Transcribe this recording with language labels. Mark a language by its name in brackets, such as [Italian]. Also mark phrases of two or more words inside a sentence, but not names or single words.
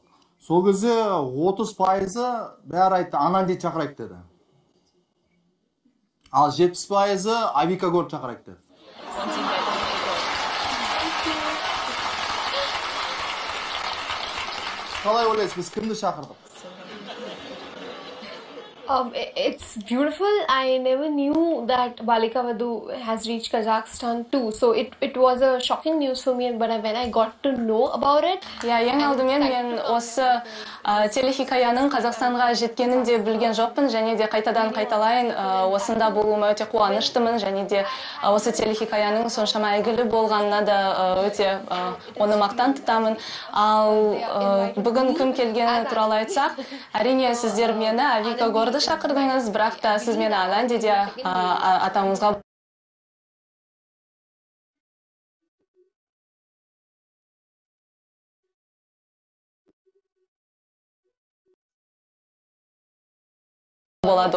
[Kazakh] Сол кезде 30% бәрі айтты, Анандиді шақырайық деді. Ал 70% Авика көріп шақырайық деді. Қалай ойлайсыз, біз кімді шақырдық? [English] It's beautiful. I never knew that Balika Vadu has reached Kazakhstan too. So it was a shocking news for me. But when I got to know about it, [Kazakh] ең алдымен мен осы телехикаяның Қазақстанға жеткенін де білген жоқпын, және де қайтадан қайталайын, осында болуыма өте қуаныштымын, және де осы телехикаяның соншама әйгілі болғанына да өте оны мақтан тұтамын. Ал бүгін кім келгені туралы айтсақ, әрине сіздер мені Авика Горды шақырдыңыз, бірақ та сіз мені Ананди де атауыңызға болады.